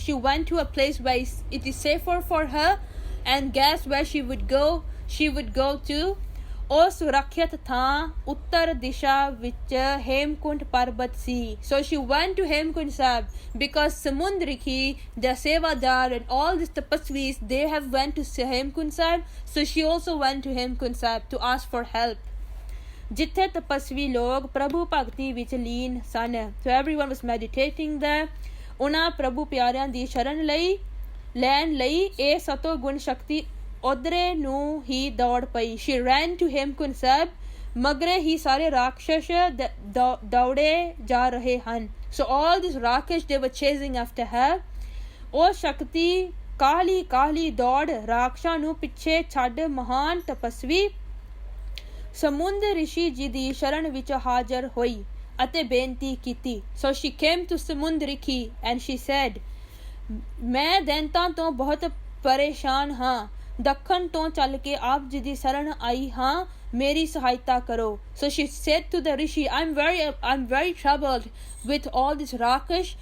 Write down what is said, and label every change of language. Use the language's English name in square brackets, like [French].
[English] She went to a place where it is safer for her, and guess where she would go to? [Punjabi] ਉਹ ਸੁਰੱਖਿਅਤ ਥਾਂ ਉੱਤਰ ਦਿਸ਼ਾ ਵਿੱਚ ਹੇਮਕੁੰਟ ਪਰਬਤ ਸੀ. [English] So she went to Hemkund Sahib because Samundriki, the Sevadar and all these tapasvis, they have went to Hemkund Sahib. So she also went to Hemkund Sahib to ask for help. [Punjabi] ਜਿੱਥੇ ਤਪਸਵੀ ਲੋਕ ਪ੍ਰਭੂ ਭਗਤੀ ਵਿੱਚ ਲੀਨ ਸਨ. [English] So everyone was meditating there. [Punjabi] ਉਹਨਾਂ ਪ੍ਰਭੂ ਪਿਆਰਿਆਂ ਦੀ ਸ਼ਰਨ ਲੈਣ ਲਈ ਇਹ ਸਤੋ ਗੁਣ ਸ਼ਕਤੀ ਉਧਰੇ ਨੂੰ ਹੀ ਦੌੜ ਪਈ. [English] She ran to Hemkund Sahib. [Punjabi] ਮਗਰੇ ਹੀ ਸਾਰੇ ਰਾਖਸ਼ ਦੌੜੇ ਜਾ ਰਹੇ ਹਨ. [English] So all these Rakshash, they were chasing after her. [Punjabi] ਉਹ ਸ਼ਕਤੀ ਕਾਹਲੀ ਦੌੜ ਰਾਖਸ਼ਾਂ ਨੂੰ ਪਿੱਛੇ ਛੱਡ ਮਹਾਨ ਤਪਸਵੀ ਸਮੁੰਦ ਰਿਸ਼ੀ ਜੀ ਦੀ ਸ਼ਰਨ ਵਿੱਚ ਹਾਜ਼ਰ ਹੋਈ ਅਤੇ ਬੇਨਤੀ ਕੀਤੀ. [English] So she came to Samundriki and she said, [Punjabi] ਮੈਂ ਦੈਂਤਾਂ ਤੋਂ ਬਹੁਤ ਪਰੇਸ਼ਾਨ ਹਾਂ. ਦੱਖਣ ਤੋਂ ਚੱਲ ਕੇ ਆਪ ਜੀ ਦੀ ਸ਼ਰਨ ਆਈ ਹਾਂ. ਮੇਰੀ ਸਹਾਇਤਾ ਕਰੋ. [English] So she said to the rishi, I'm very troubled with all this Rakshash.